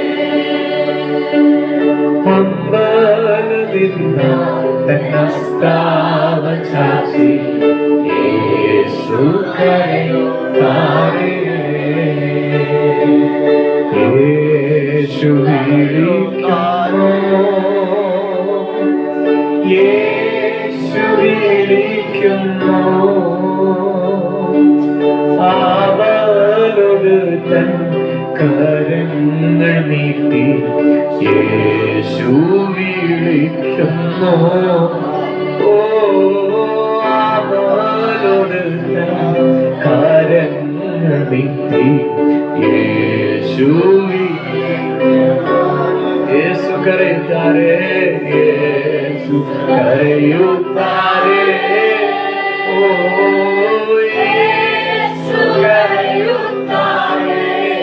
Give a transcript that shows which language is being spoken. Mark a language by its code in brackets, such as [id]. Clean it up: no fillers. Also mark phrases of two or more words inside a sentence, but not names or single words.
[kn] ಹಂಬಲದಿಂದ ತನ್ನಸ್ತಾವ ಚಾಚಿ ಯೇಸು ಕರೆಯುತ್ತಾರೆ. [ml] യേശു വിളിക്കുന്നു, യേശു വിളിക്കുന്നു. അവനോട് തൻ കരങ്ങൾ നീട്ടി യേശു വിളിക്കുന്നു. ഓ അവനോട് തൻ കരങ്ങൾ നീട്ടി യേശു [kn] ಯೇಸು ಕರೆಯುತ್ತಾರೆ, ಯೇಸು ಕರೆಯುತ್ತಾರೆ. ಓ ಯೇಸು ಕರೆಯುತ್ತಾರೆ.